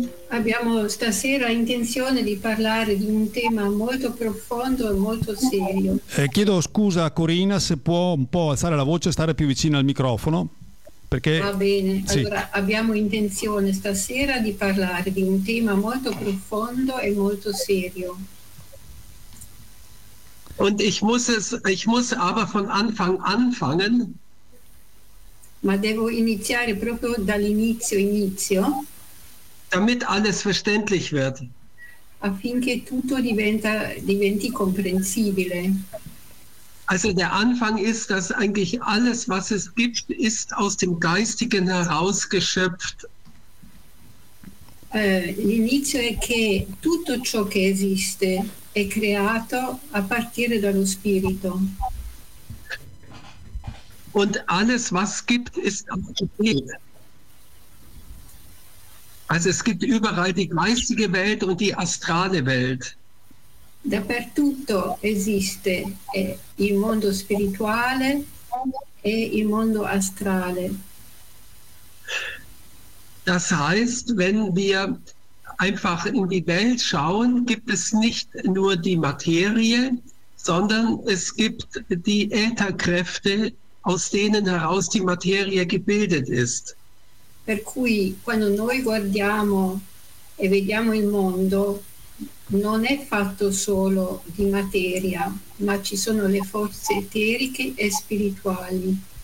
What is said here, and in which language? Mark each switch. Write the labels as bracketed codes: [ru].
[it] Abbiamo stasera intenzione di parlare di un tema molto profondo e molto serio. Chiedo scusa a Corina se può un po' alzare la voce e stare più vicino al microfono. Perché, va bene, sì. Allora abbiamo intenzione stasera di parlare di un tema molto profondo e molto serio. [de] Und ich muss aber von Anfang anfangen. [it] Ma devo iniziare proprio dall'inizio. [de] Damit alles verständlich wird. [it] Affinché tutto diventi comprensibile. [de] Also der Anfang ist, dass eigentlich alles, was es gibt, ist aus dem Geistigen herausgeschöpft. [it] L'inizio è che tutto ciò che esiste è creato a partire dallo spirito. [de] Und alles, was gibt, ist auch gegeben. Also es gibt überall die geistige Welt und die astrale Welt. [it] Dappertutto esiste il mondo spirituale e il mondo astrale. [de] Das heißt, wenn wir einfach in die Welt schauen, gibt es nicht nur die Materie, sondern es gibt die Ätherkräfte, aus denen heraus die Materie gebildet ist. [it] Per cui, quando noi guardiamo e vediamo il mondo, non è fatto solo di materia, ma ci sono le forze eteriche e spirituali.